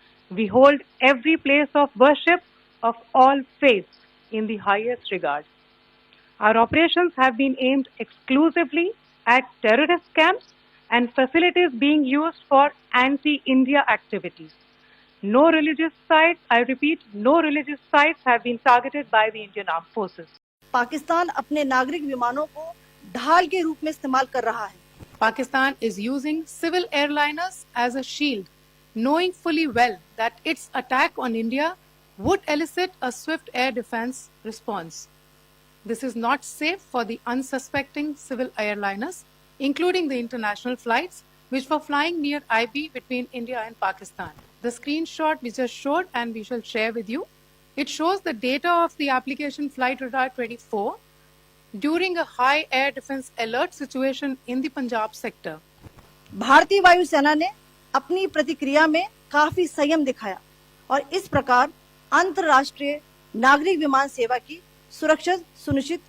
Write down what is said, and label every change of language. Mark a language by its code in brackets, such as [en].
[en] We hold every place of worship of all faiths in the highest regard. Our operations have been aimed exclusively at terrorist camps and facilities being used for anti-India activities. No religious sites, I repeat, no religious sites have been targeted by the Indian armed forces. [hi] Pakistan अपने नागरिक विमानों को ढाल के रूप में इस्तेमाल कर रहा है. [en] Pakistan is using civil airliners as a shield, knowing fully well that its attack on India would elicit a swift air defense response. This is not safe for the unsuspecting civil airliners, including the international flights which were flying near IB between India and Pakistan. The screenshot we just showed and we shall share with you, it shows the data of the application Flight Radar 24 during a high air defense alert situation in the Punjab sector. [hi] भारतीय वायुसेना ने अपनी प्रतिक्रिया में काफी संयम दिखाया और इस प्रकार अंतर्राष्ट्रीय नागरिक विमान सेवा की सुरक्षा सुनिश्चित